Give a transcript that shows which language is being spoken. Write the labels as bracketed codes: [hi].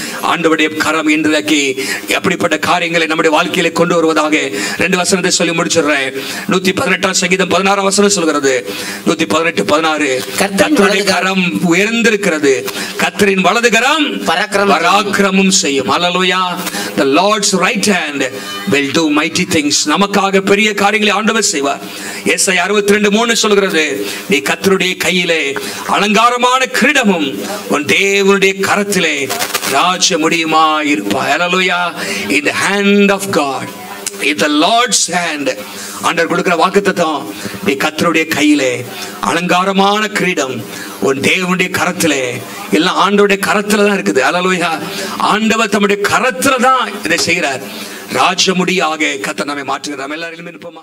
[ta] ஆண்டவருடைய கரம் இன்றைக்கு அப்படிப்பட்ட காரியங்களை நம்முடைய வாழ்க்கையில கொண்டு வருவதாக 2 வசனத்தை சொல்லி முடிச்சிடுறேன். 118ஆம் சங்கீதம் 16ஆம் வசனம் சொல்கிறது. 118:16 கர்த்தருடைய கரம் உயர்ந்திருக்கிறது, கர்த்தரின் வலது கரம் பராக்கிரமம் செய்யும். ஹல்லேலூயா. [en] The Lord's right hand will do mighty things. [ta] நமக்காக பெரிய காரியங்களை ஆண்டவர் செய்வார். ஏசாயா 62:3 சொல்கிறது, நீ கர்த்தருடைய கையிலே அலங்காரமான கிரீடமும் உன் தேவனுடைய கரத்திலே ராஜ முடியுமாய் இருப்பாய். ஹல்லேலூயா. [en] In the hand of God, in the Lord's hand. [ta] ஆண்டவர் கொடுக்கிற வாக்குத்தத்தம், நீ கர்த்தருடைய கையிலே அலங்காரமான கிரீடம் உன் தேவனுடைய கரத்திலே, எல்லாம் ஆண்டவருடைய கரத்துல தான் இருக்குது. அல்லேலூயா. ஆண்டவர் தம்முடைய கரத்துல தான் இதை செய்கிறார். ராஜமுடியாக கர்த்தர் நம்மை மாற்றுகிறார். எல்லாரும் இருப்போமா?